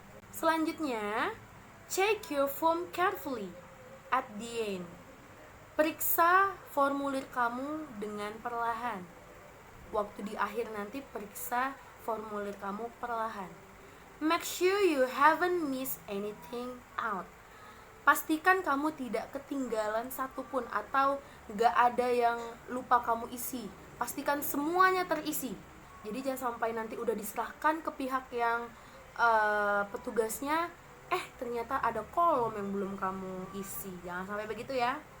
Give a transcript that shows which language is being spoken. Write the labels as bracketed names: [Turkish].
[Indonesian] Selanjutnya, [English] check your form carefully at the end. [Indonesian] Periksa formulir kamu dengan perlahan. Waktu di akhir nanti periksa formulir kamu perlahan. [English] Make sure you haven't missed anything out. [Indonesian] Pastikan kamu tidak ketinggalan satupun atau gak ada yang lupa kamu isi. Pastikan semuanya terisi. Jadi jangan sampai nanti udah diserahkan ke pihak yang petugasnya, ternyata ada kolom yang belum kamu isi. Jangan sampai begitu ya.